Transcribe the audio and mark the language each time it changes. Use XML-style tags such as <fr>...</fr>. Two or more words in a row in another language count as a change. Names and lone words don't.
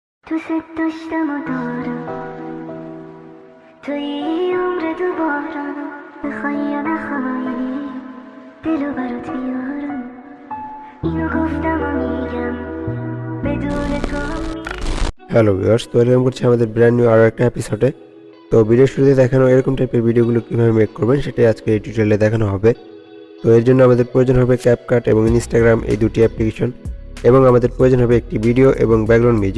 <fa>تو ست داشتم و دارم توی این عمر دوباره بخوای یا نخوای دلو برات بیارم اینو گفتم و میگم بدون تو</fa> <en>Hello viewers,</en> <bn>তো ওয়েলকাম করছি আমাদের</bn> <en>brand new</en> <bn>আরও একটা এপিসোডে। তো ভিডিও শুরুতে দেখানো এরকম টাইপের ভিডিওগুলো কীভাবে মেক করবেন সেটাই আজকে এই টিউটোরিয়ালে দেখানো হবে। তো এর জন্য আমাদের প্রয়োজন হবে ক্যাপকাট এবং ইনস্টাগ্রাম, এই দুটি অ্যাপ্লিকেশন, এবং আমাদের প্রয়োজন হবে একটি ভিডিও এবং</bn> <en>background music.</en>